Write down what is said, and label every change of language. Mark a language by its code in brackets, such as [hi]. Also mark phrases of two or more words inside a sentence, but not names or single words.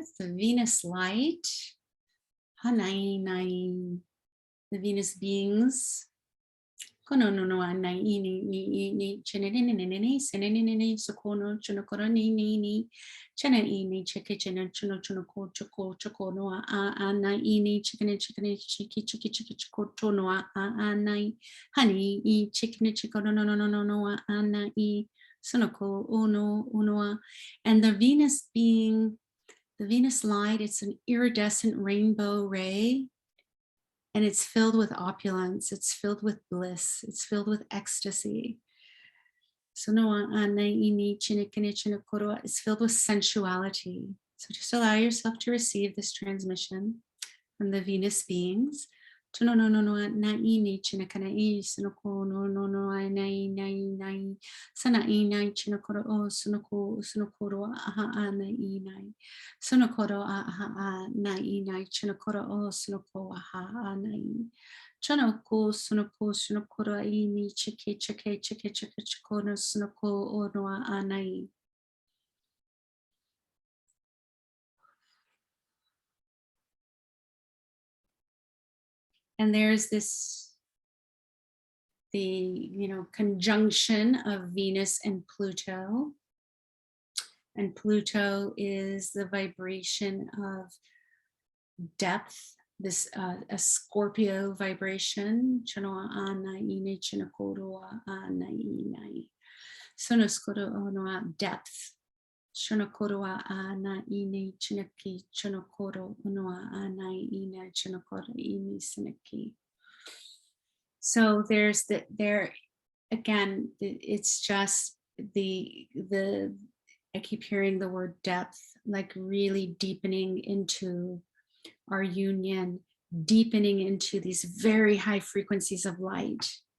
[en] The Venus light. The Venus beings Kono no no ana ini ni chenene nene senene sokono chunokoro ni chena ini cheke chena chuno choko no ana ini chicken chiki chiko tono ana honey I chicken chiko no ana I sonoko uno. And the Venus being the Venus light, it's an iridescent rainbow ray. And it's filled with opulence, it's filled with bliss, it's filled with ecstasy. It's filled with sensuality. So just allow yourself to receive this transmission from the Venus beings. Sana inai chinakoro o sunokoro aha ana inai. Sunokoro aha na inai chinakoro o sunoko aha anai. Chanoko sunokoro ini chike chikono sunoko o noa anai. And there's this, the conjunction of Venus and Pluto. And Pluto is the vibration of depth, this a Scorpio vibration. Depth. Chonokoro ana ine chinaki chonokoro unoa ana ina chonokoro ini sinaki. So there's there again, it's just the I keep hearing the word depth, like really deepening into our union, deepening into these very high frequencies of light.